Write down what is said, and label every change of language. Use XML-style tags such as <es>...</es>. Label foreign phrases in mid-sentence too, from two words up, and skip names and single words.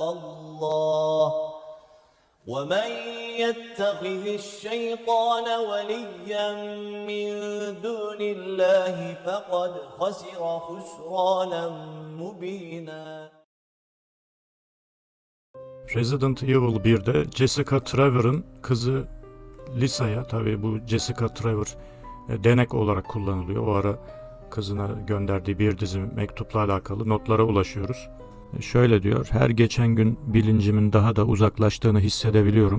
<ar>اللّٰهِ وَمَنْ يَتَّخِذِ الشَّيْطَانَ وَلِيًّا مِّن دُونِ اللّٰهِ فَقَدْ خَسِرَ خُسْرَانًا مُّبِينًا.</ar> <tr>Resident Evil 1'de Jessica Trevor'ın kızı Lisa'ya, tabii bu Jessica Trevor denek olarak kullanılıyor. O ara kızına gönderdiği bir dizi mektupla alakalı notlara ulaşıyoruz. Şöyle diyor: her geçen gün bilincimin daha da uzaklaştığını hissedebiliyorum.</tr>